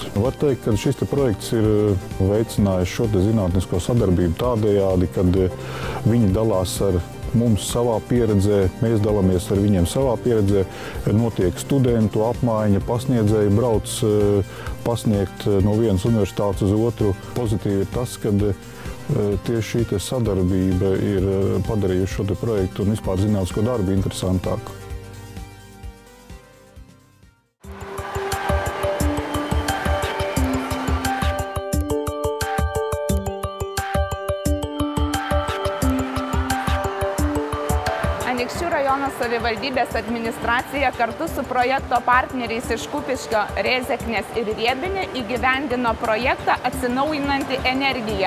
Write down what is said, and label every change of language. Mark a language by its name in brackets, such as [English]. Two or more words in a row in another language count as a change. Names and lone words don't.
[Latvian] Var teikt, ka šis projekts ir veicinājis šo zinātnisko sadarbību tādējādi, kad viņi dalās ar mums savā pieredzē, mēs dalāmies ar viņiem savā pieredzē, notiek studentu apmaiņa, pasniedzēji brauc pasniegt no vienas universitātes uz otru. Pozitīvi ir tas, ka tieši šī sadarbība ir padarījusi šo projektu un vispār zinātnisko darbu interesantāku. [Lithuanian] Anykščių rajono savivaldybės administracija kartu su projekto partneriais iš Kupiškio, Rėzeknės ir Riebinė įgyvendino projektą Atsinaujinanti energija.